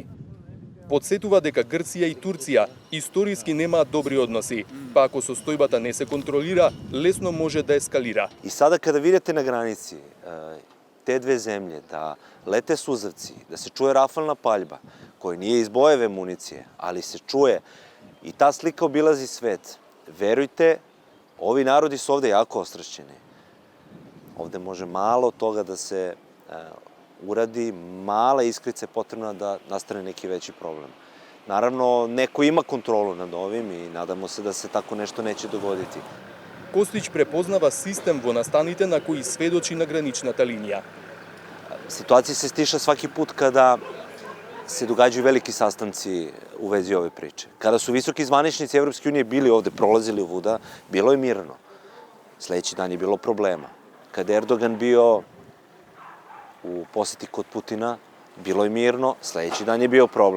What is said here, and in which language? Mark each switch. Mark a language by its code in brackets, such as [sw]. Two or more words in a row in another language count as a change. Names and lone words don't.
[mk] Подсетува дека Грција и Турција историски немаат добри односи, па ако состојбата не се контролира, лесно може да ескалира. [sr] И сада kada видите на граници те две земје да лете сузавци, да се чуе рафална паљба, која nije из боеве муниcije, ali se čuje i ta slika obilazi svet. Verujte, ovi narodi su ovde jako ostrašćeni. Ovde može malo toga da se uradi, mala iskrica je potrebna da nastane neki veći problem. Naravno, neko ima kontrolu nad ovim i nadamo se da se tako nešto neće dogoditi. [mk] Костич препознава систем во настаните на кои сведочи на граничната линија. [sr] Situacija se stiša svaki put kada se događaju veliki sastanci u vezi ove priče. Kada su visoki zvaničnici Evropske unije bili ovde, prolazili ovuda, bilo je mirno. Sledeći dan je bilo problema. Kada je Erdogan bio u poseti kod Putina, bilo je mirno, sledeći dan je bio problem.